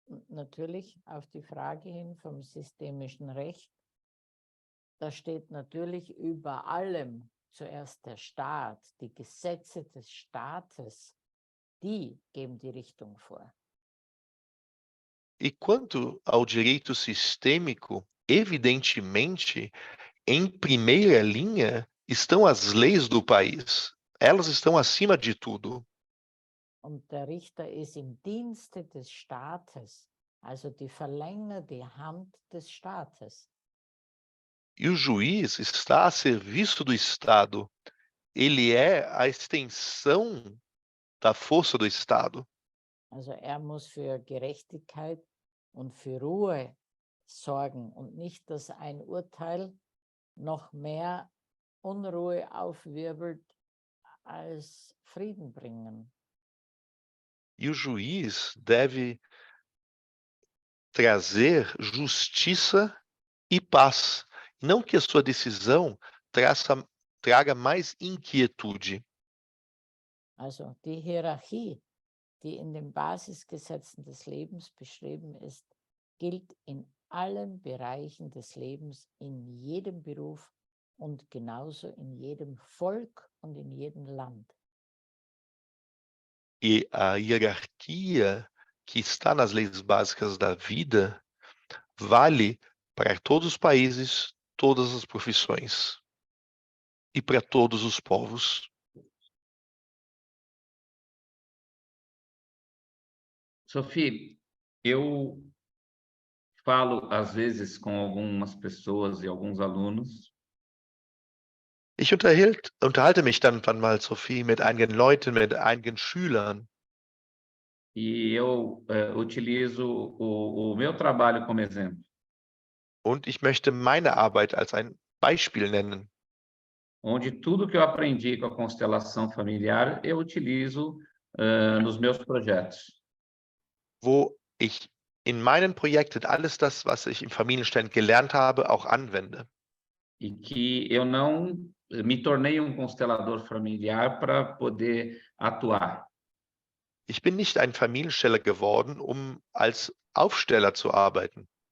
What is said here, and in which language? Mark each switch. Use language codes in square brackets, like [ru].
[de] natürlich auf die Frage hin vom systemischen Recht, da steht natürlich über allem zuerst der Staat, die Gesetze des Staates, die geben die Richtung vor. [pt] E quanto ao direito sistêmico, evidentemente, em primeira linha estão as leis do país. Elas estão acima de tudo. [de] Und der Richter ist im Dienste des Staates, also die verlängerte Hand des Staates. [pt] E o juiz está a serviço do Estado. Ele é a extensão da força do Estado. [de] Also er muss für Gerechtigkeit und für Ruhe sorgen und nicht, dass ein Urteil noch mehr Unruhe aufwirbelt als Frieden bringen. [pt] E o juiz deve trazer justiça e paz. Não que a sua decisão traga mais inquietude. [de] Also die Hierarchie, die in den Basisgesetzen des Lebens beschrieben ist, gilt in allen Bereichen des Lebens, in jedem Beruf und genauso in jedem Volk und in jedem Land. [pt] E a hierarquia que está nas leis básicas da vida vale para todos os países, todas as profissões e para todos os povos. Sophie, eu falo às vezes com algumas pessoas e alguns alunos. [de] Ich unterhalte mich dann mal, Sophie, mit einigen Leuten, mit einigen Schülern. [pt] E eu utilizo o meu trabalho como exemplo. [de] Und ich möchte meine Arbeit als ein Beispiel nennen. [pt] Onde tudo que eu aprendi com a constelação familiar, eu utilizo nos meus projetos. [de] Wo ich in meinen Projekten alles das, was ich im Familienstand gelernt habe, auch anwende. [pt] E que eu não me tornei um constelador familiar para poder atuar. [de] Ich bin nicht ein Familiensteller geworden, um als Aufsteller zu arbeiten.